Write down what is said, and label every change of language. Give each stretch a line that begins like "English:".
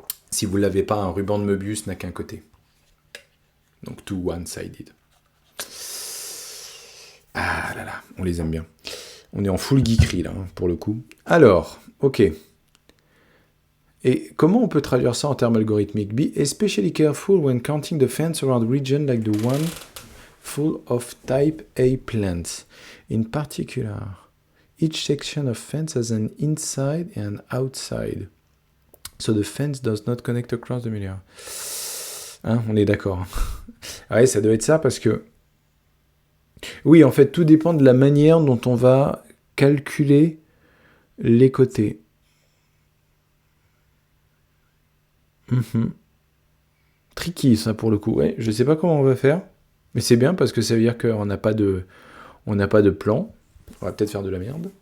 French: Si vous ne l'avez pas, un ruban de Möbius n'a qu'un côté. Donc
English: two one-sided.
French: Ah là là, on les aime bien. On est en full geekery là, pour le coup. Alors, ok. Et comment on peut traduire ça en termes algorithmiques?
English: Be especially careful when counting the fence around region like the one full of type A plants. In particular, each section of fence has an inside and an outside. So the fence does not connect across the middle.
French: Hein, on est d'accord. Ouais, ça doit être ça parce que... Oui, en fait, tout dépend de la manière dont on va calculer les côtés. Tricky, ça, pour le coup. Ouais, je sais pas comment on va faire, mais c'est bien parce que ça veut dire qu'on n'a pas de plan. On va peut-être faire de la merde.